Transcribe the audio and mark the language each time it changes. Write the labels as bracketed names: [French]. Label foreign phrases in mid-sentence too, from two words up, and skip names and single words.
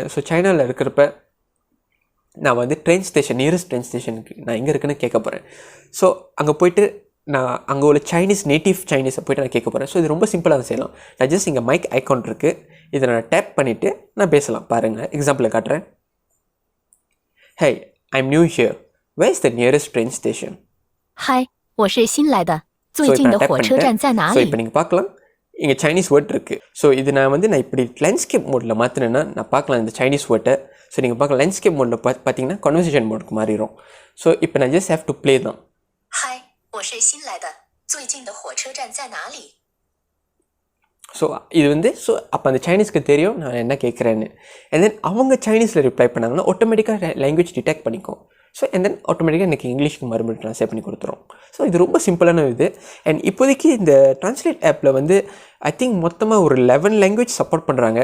[Tamil] ஸோ சைனாவில் இருக்கிறப்ப நான் வந்து [English] nearest train [Tamil] ஸ்டேஷனுக்கு நான் எங்கே இருக்குன்னு கேட்க போகிறேன். ஸோ அங்கே போய்ட்டு நான் அங்கே உள்ள [English] native Chinese [Tamil] போய்ட்டு நான் கேட்க போகிறேன். ஸோ இது ரொம்ப சிம்பிளாக செய்யலாம். நான் ஜஸ்ட் இங்கே [English] mic icon [Tamil] இருக்குது, இதை நான் டேப் பண்ணிவிட்டு நான் பேசலாம். பாருங்கள், எக்ஸாம்பிளை காட்டுறேன். ஹே, [English] I'm new here, where is the nearest train station? Hi, [Chinese] 我是新来的，最近的火车站在哪里？ [Tamil] ஸோ இப்போ நீங்கள் பார்க்கலாம் இங்கே [English] Chinese word [Tamil] இருக்குது. ஸோ இது நான் இப்படி [English] landscape mode [Tamil] மாற்றினேன்னா நான் பார்க்கலாம் இந்த [English] Chinese word. [Tamil] ஸோ நீங்கள் பார்க்கலாம் [English] landscape mode [Tamil] பார்த்தீங்கன்னா [English] conversation mode [Tamil] மாறிடும். ஸோ இப்போ நான் [English] just have to play [Tamil] தான். [Chinese] Hi, 我是新来的，最近的火车站在哪里？ [Tamil] ஸோ இது வந்து அப்போ அந்த சைனீஸ்க்கு தெரியும் நான் என்ன கேட்குறேன்னு. [English] and then [Tamil] அவங்க சைனீஸில் ரிப்ளை பண்ணாங்கன்னா ஆட்டோமேட்டிக்காக [English] language detect [Tamil] பண்ணிக்கும். [English] so and then [Tamil] ஆட்டோமேட்டிக்காக எனக்கு இங்கிலீஷ்க்கு மறுபடியும் ட்ரான்ஸ்லேட் பண்ணி கொடுத்துரும். ஸோ இது ரொம்ப சிம்பிளான இது. அண்ட் இப்போதைக்கு இந்த [English] translate app [Tamil] வந்து [English] I think [Tamil] மொத்தமாக ஒரு 11 [English] language support [Tamil] பண்ணுறாங்க.